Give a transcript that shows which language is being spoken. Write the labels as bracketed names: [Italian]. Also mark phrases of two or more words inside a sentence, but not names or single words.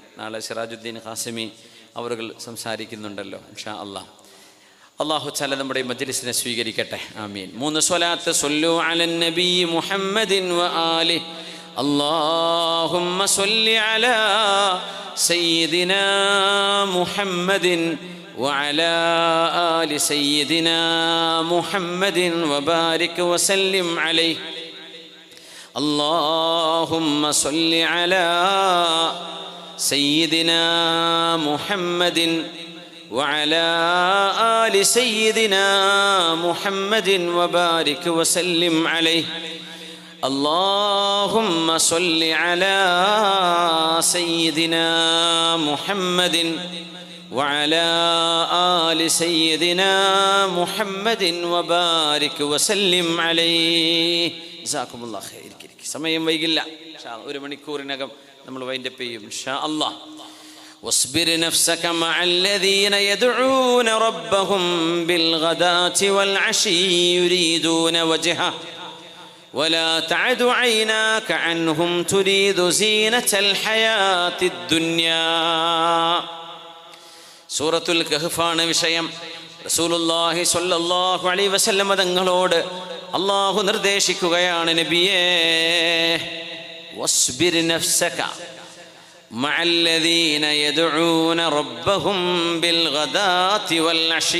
[Malayalam] നാളെ സിറാജുദ്ദീൻ ഖാസിമി അവറുകൾ സംസാരിക്കുന്നുണ്ടല്ലോ [Arabic] إن شاء الله. الله تعالى [Malayalam] നമ്മുടെ മജ്ലിസിനെ സ്വീകരിക്കട്ടെ, ആമീൻ. [Arabic] 3 സ്വലാത്ത്. صلوا على النبي محمد وآله. اللهم صل على سيدنا محمد وعلى آل سيدنا محمد وبارك وسلم عليه. اللهم صل على سيدنا محمد وعلى آل سيدنا محمد وبارك وسلم عليه. اللهم صل على سيدنا محمد وعلى آل سيدنا محمد وبارك وسلم عليه. جزاكم الله خير. [Malayalam] സമയം വൈകില്ല, 1 മണിക്കൂറിനകം നമ്മൾ വൈൻഡപ്പ് ചെയ്യും [Arabic] إن شاء الله. واصبر نفسك مع الذين يدعون ربهم بالغداة والعشي يريدون وجهه ولا تعد عيناك عنهم تريد زينة الحياة الدنيا. [Malayalam] സൂറത്തുൽ കഹ്ഫാണ് വിഷയം. [Arabic] رسول الله صلى الله عليه وسلم [Malayalam] തങ്ങളോട് അല്ലാഹു നിർദ്ദേശിക്കുകയാണ്, നബിയേ, [Arabic] واصبر نفسك مع الذين يدعون ربهم بالغداة والعشي.